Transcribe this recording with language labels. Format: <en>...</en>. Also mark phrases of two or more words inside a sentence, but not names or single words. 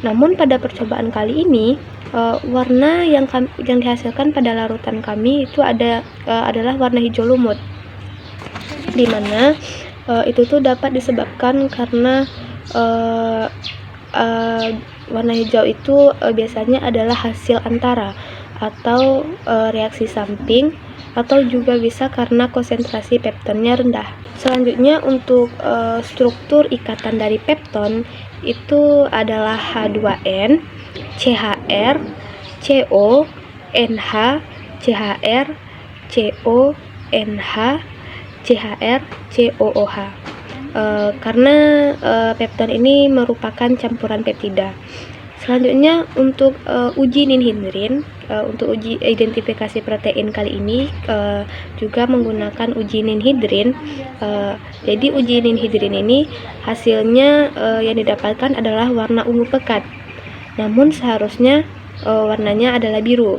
<id>Namun pada percobaan kali ini warna yang dihasilkan pada larutan kami itu adalah warna hijau lumut, di mana itu tuh dapat disebabkan karena warna hijau itu biasanya adalah hasil antara atau reaksi samping, atau juga bisa karena konsentrasi peptonnya rendah. Selanjutnya untuk struktur ikatan dari pepton itu adalah H2N, CHR, CO, NH, CHR, CO, NH, CHR, COOH. Karena pepton ini merupakan campuran peptida. Selanjutnya untuk uji ninhidrin, untuk uji identifikasi protein kali ini juga menggunakan uji ninhidrin. Jadi uji ninhidrin ini hasilnya yang didapatkan adalah warna ungu pekat, namun seharusnya warnanya adalah biru.</id>